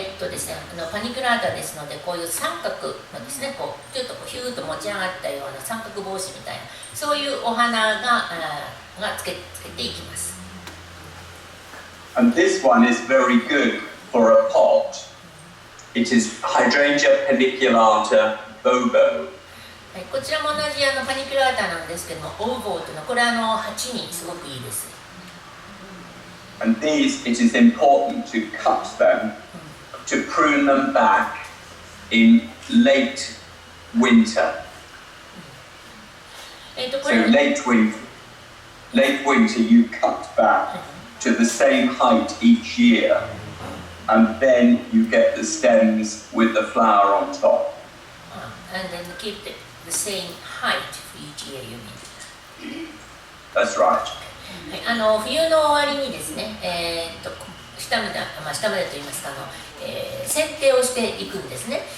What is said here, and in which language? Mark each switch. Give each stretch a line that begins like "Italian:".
Japanese: ですね、パニクラータですので、こういう三角のですね、こうちょっとヒューッと持ち上がったような三角帽子みたいな、そういうお花がつけていきます。
English: And this one is very good for a pot. It is Hydrangea paniculata bobo.
Japanese: こちらも同じパニクラータなんですけども、オーボーというのはこれ鉢にすごくいいです。
English: And these, it is important to cut them, to prune them back in late winter. So late winter you cut back to the same height each year, and then you get the stems with the flower on top. And then keep the same height for each year, you mean? That's right.
Japanese: 冬の終わりにですね、下までといいますか剪定をしていくんですね。